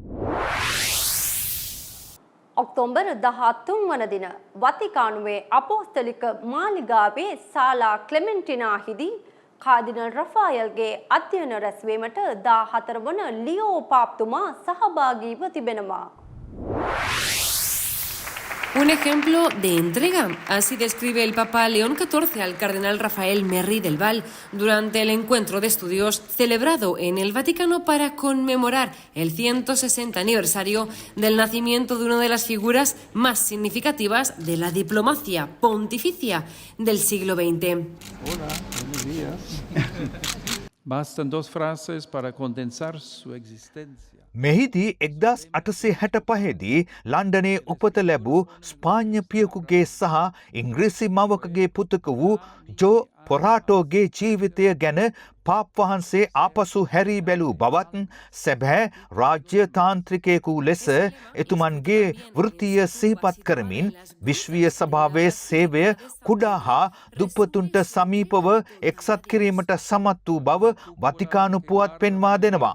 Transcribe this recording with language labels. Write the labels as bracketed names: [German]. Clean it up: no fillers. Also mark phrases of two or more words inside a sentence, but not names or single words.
[Sinhala] ඔක්තෝබර් 13 වන දින වතිකානුවේ අපෝස්තලික මාලිගාවේ සාලා ක්ලෙමෙන්ටිනාහිදී කාදිනල් රෆායල්ගේ අධ්‍යයන රැස්වීමට 14 වන ලියෝ පාප්තුමා සහභාගීව තිබෙනවා. [Spanish] Un ejemplo de entrega, así describe el Papa León XIV al cardenal Rafael Merri del Val durante el encuentro de estudios celebrado en el Vaticano para conmemorar el 160 aniversario del nacimiento de una de las figuras más significativas de la diplomacia pontificia del siglo XX. Hola, buenos días. Bastan dos frases para condensar su existencia. [Sinhala] මෙහිදී 1865දී ලන්ඩනයේ උපත ලැබූ ස්පාඤ්ඤ පියෙකුගේ සහ ඉංග්‍රීසි මවකගේ පුතක වූ ජෝ පොරාටෝගේ ජීවිතය ගැන පාප් වහන්සේ ආපසු හැරී බැලූ බවත් සැබෑ රාජ්‍ය තාන්ත්‍රිකයෙකු ලෙස එතුමන්ගේ වෘත්තීය සිහිපත් කරමින් විශ්වීය සභාවේ සේවය කුඩා හා දුප්පතුන්ට සමීපව එක්සත් කිරීමට සමත් වූ බව වතිකානු පුවත් පෙන්වා දෙනවා.